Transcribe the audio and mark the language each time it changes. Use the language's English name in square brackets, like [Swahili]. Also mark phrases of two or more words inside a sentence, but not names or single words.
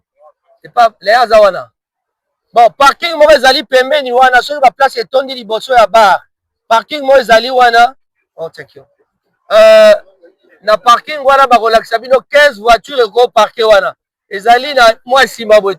[French] C'est pas les azawana. [Lingala] Bon, parking mo ezali pembeni wana soki ba place etondi liboso ya bar. Parking mo ezali wana. [English] Oh, thank you. [Lingala] Na parking wana bakolakisa bino 15 voitures eko parke wana. Ezali na mwa nsima boye.